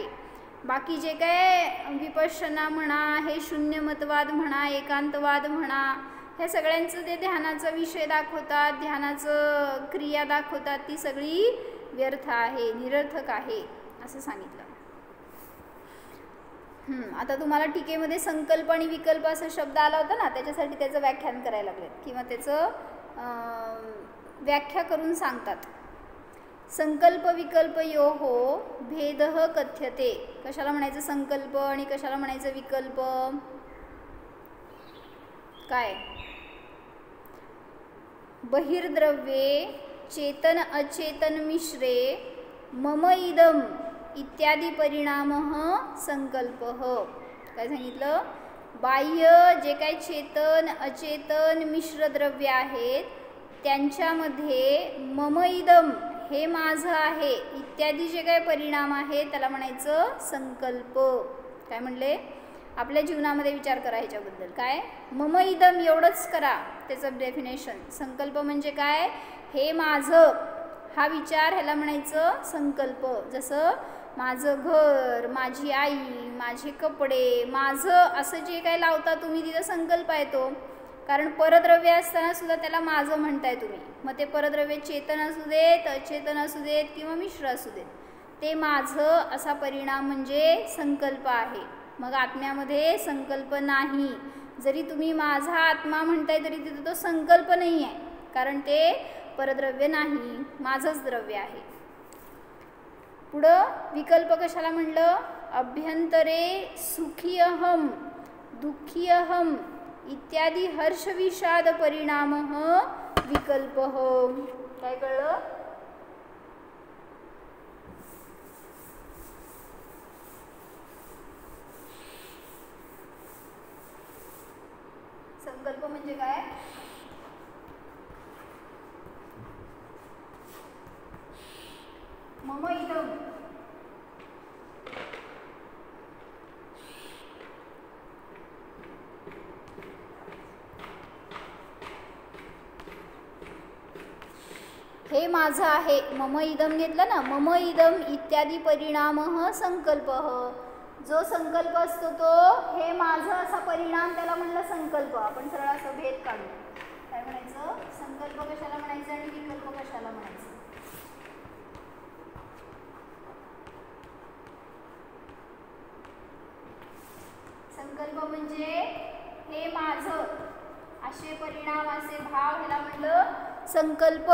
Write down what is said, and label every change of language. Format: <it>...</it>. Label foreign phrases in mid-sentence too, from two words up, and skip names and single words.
<mr>बाकी जे काय विपश्यना म्हणा, हे शून्यमतवाद म्हणा, एकांतवाद म्हणा, ह्या सगळ्यांचं ते ध्यानाचा विषय दाखवतात, ध्यानाचं क्रिया दाखवतात, ती सगळी व्यर्थ आहे, निरर्थक आहे असं सांगितलं. आता तुम्हाला टीकेमध्ये संकल्प आणि विकल्प असा शब्द आला होता ना, त्याच्यासाठी त्याचं व्याख्यान करायला लागले किंवा त्याचं व्याख्या करून सांगतात.</mr> <sa>संकल्प विकल्प योहो भेदः कथ्यते.</sa> <mr>कशाला म्हणायचं संकल्प आणि कशाला म्हणायचं विकल्प?</mr> <sa>काय? बहिर्द्रव्ये चेतन अचेतन मिश्रे मम इदम इत्यादी परिणामः संकल्पः.</sa> <mr>काय सांगितलं? बाह्य जे काही चेतन अचेतन मिश्र द्रव्य आहेत त्यांच्यामध्ये</mr> <sa>मम इदम</sa> <mr>हे माझं आहे इत्यादी जे काही परिणाम आहेत त्याला म्हणायचं संकल्प. काय म्हणले? आपल्या जीवनामध्ये विचार करा ह्याच्याबद्दल. काय?</mr> <sa>मम इदम</sa> <mr>एवढंच करा त्याचं डेफिनेशन. संकल्प म्हणजे काय? हे माझं, हा विचार ह्याला म्हणायचं संकल्प. जसं माझं घर, माझी आई, माझे कपडे, माझं असं जे काय लावता तुम्ही तिथं संकल्प आहे तो. कारण परद्रव्य असताना सुद्धा त्याला माझं म्हणताय तुम्ही. मग ते परद्रव्य चेतन असू देत, अचेतन असू देत किंवा मिश्र असू देत, ते माझं असा परिणाम म्हणजे संकल्प आहे. मग आत्म्यामध्ये संकल्प नाही. जरी तुम्ही माझा आत्मा म्हणताय तरी तिथं तो संकल्प नाही आहे, कारण ते परद्रव्य नाही, माझंच द्रव्य आहे. पुढं विकल्प कशाला म्हणलं?</mr> <sa>अभ्यंतरे सुखी अहम दुःखी अहम इत्यादी हर्षविषाद परिणामः विकल्पः.</sa> <mr>काय कळलं? संकल्प म्हणजे काय?</mr> <sa>मम इदम</sa> <mr>हे माझं आहे.</mr> <sa>मम इदम</sa> <mr>घेतलं ना,</mr> <sa>मम इदम इत्यादी परिणामः संकल्पः.</sa> <mr>जो संकल्प असतो तो हे माझं असा परिणाम त्याला म्हणलं संकल्प. आपण सरळ असं भेद काढू. काय म्हणायचं? संकल्प कशाला म्हणायचं आणि विकल्प कशाला म्हणायचं? संकल्प म्हणजे हे माझं असे परिणाम असे भाव ह्याला म्हणलं संकल्प.</mr>